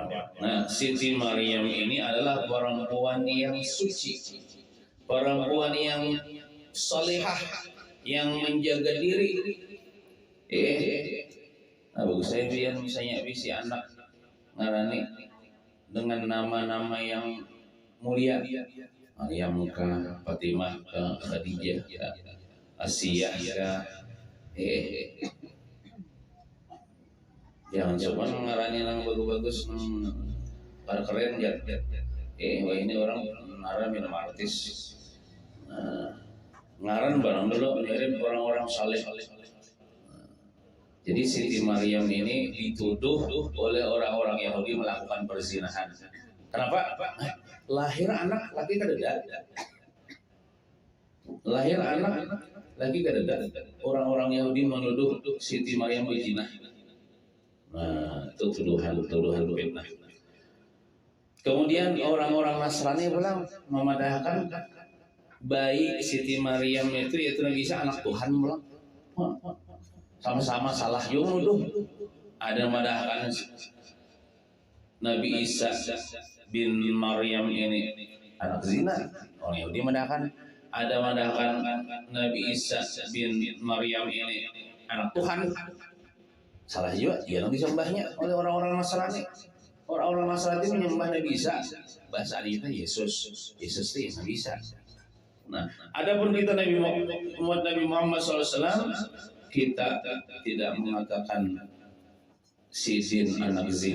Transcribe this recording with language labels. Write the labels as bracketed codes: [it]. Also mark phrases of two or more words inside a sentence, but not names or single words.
[bjn] Nah, Siti Maryam ini adalah perempuan yang suci, perempuan yang salihah, yang menjaga diri. Nah, bagus saya biar misalnya si anak ngarani dengan nama-nama yang mulia. Maryam ka, Fatimah ka, Khadijah ka, Asiyah ka. Jangan coba ngarani yang bagus-bagus, keren ya. Wah ini orang ngaran minum artis. Ngaran barang dulu mirip orang-orang saleh. Jadi Siti Maryam ini dituduh oleh orang-orang Yahudi melakukan perzinahan. Kenapa? Lahir anak laki kadeda. Lahir anak laki kadeda. Orang-orang Yahudi menuduh Siti Maryam berzina. Nah, itu tuduhan fitnah. Kemudian orang-orang Nasrani pulang memadahkan bayi Siti Maryam itu yaitu Nabi Isa anak Tuhan pulang. Sama-sama salah juga nuduh. Ada memadahkan Nabi Isa bin Maryam ini anak zina. Orang Yahudi memadahkan. Ada memadahkan Nabi Isa bin Maryam ini anak Tuhan. Salah juga, dia yang disembahnya oleh orang-orang Nasrani. Orang-orang Nasrani menyembah Nabi Isa. Bahasa kita Yesus. Yesus itu Nabi Isa. Nah, adapun kita Nabi Muhammad SAW, kita tidak mengatakan sidin anak zina.